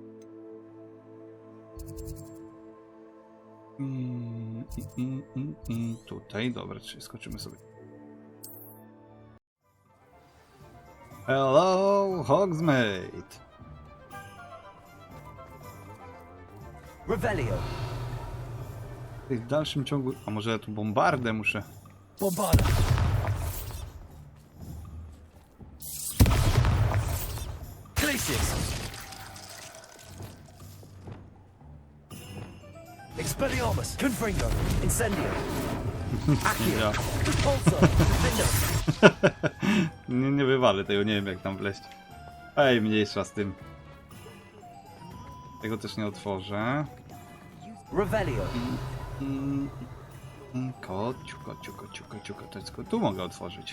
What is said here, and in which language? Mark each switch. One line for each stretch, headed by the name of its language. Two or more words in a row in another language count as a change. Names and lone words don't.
Polish: I tutaj, dobra, czyli skoczymy sobie.
English: Hello, Hogsmeade!
Polish: Revelio. W dalszym ciągu... A może ja tu bombardę muszę... Bombarda. Glacius. Expelliarmus. Confringo. Incendio. Accio. Repulsor. Defender. nie wywalę tego, nie wiem jak tam wleść. Ej, mniejsza z tym. Tego też nie otworzę. Revelio. Kociu. To jest, tu mogę otworzyć.